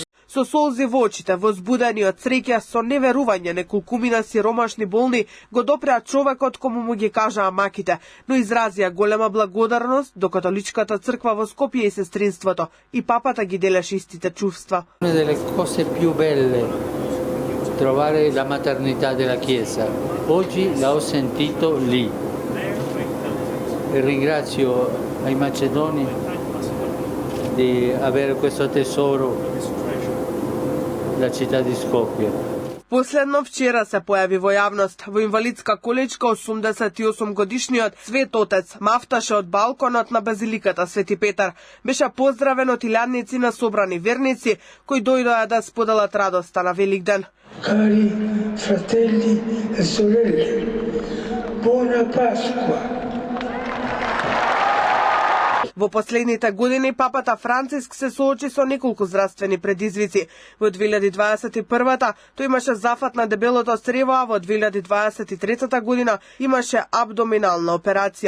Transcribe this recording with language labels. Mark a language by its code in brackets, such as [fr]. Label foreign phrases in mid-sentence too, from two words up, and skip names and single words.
[mk] Со солзи во очите, возбудени од среќа, со неверување неколкумина сиромашни болни го допреа човекот кому му ги кажаа маките, но изразија голема благодарност до католичката црква во Скопје и сестринството, и папата ги делеше истите чувства. [it] Trovare la maternità della Chiesa. Oggi la ho sentito lì. E ringrazio ai macedoni di avere questo tesoro, la città di Skopje. [mk] Последно вчера се појави во јавност. Во инвалидска количка 88 годишниот Свет Отец мафташе од балконот на базиликата Свети Петар. Беше поздравен од илјадници на собрани верници кои дојдоа да споделат радоста на Великден. [it] Cari fratelli e sorelle, buona Pasqua. [mk] Во последните години папата Франциск се соочи со неколку здравствени предизвици. Во 2021-та тој имаше зафат на дебелото црево, а во 2023 година имаше абдоминална операција.